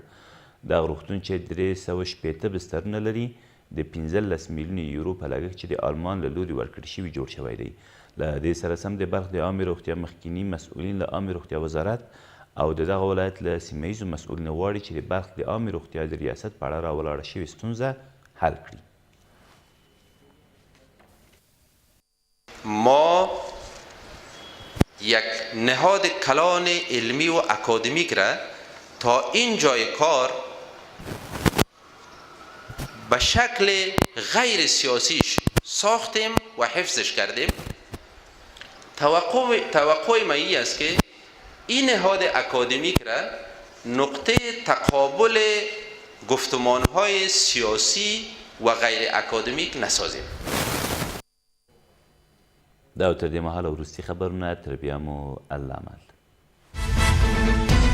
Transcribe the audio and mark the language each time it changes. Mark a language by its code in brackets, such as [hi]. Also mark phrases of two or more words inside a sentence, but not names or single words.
[ps] دغه روغتون چې 360 بسترونه لري د 15 میلیونه یورو په لګښت چې د آلمان له لوري ورکړل شوي جوړ شوی دی. له دې سره سم د بلخ د عامې روغتیا مخکیني مسؤلین له عامې روغتیا وزارت او د دغه ولایت له سیمه ییزو مسؤلینو غواړي چې د بلخ د عامې روغتیا د ریاست په اړه راولاړه شوې ستونزه حل کړي. [fa] ما یک نهاد کلان علمی و اکادمیک را تا این جای کار به شکل غیر سیاسیش ساختیم و حفظش کردیم. توقع ما این است که این نهاد اکادمیک را نقطه تقابل گفتمانهای سیاسی و غیر اکادمیک نسازیم. [ps] دا تر دې مهاله وروستي خبرونه تر بیا مو الله امان.